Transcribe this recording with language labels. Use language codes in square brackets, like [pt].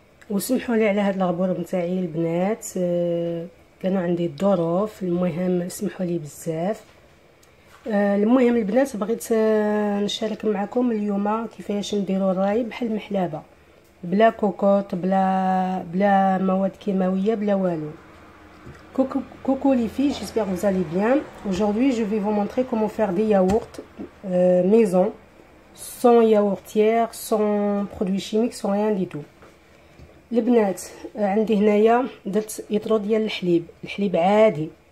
[ar] وسمحوا لي على هذا الغبور نتاعي البنات، كانوا عندي الظروف، المهم اسمحوا لي بزاف. المهم البنات بغيت نشارك معكم اليوم كيفاش نديروا الراي بحال المحلابه، بلا كوكوط، بلا مواد كيماويه، بلا والو. [fr] Coucou les filles, j'espère que vous allez bien. Aujourd'hui, je vais vous montrer comment faire des yaourts maison, sans yaourtière, sans produits chimiques, sans rien du tout. [ar] البنات عندي هنايا درت يطرو ديال الحليب عادي.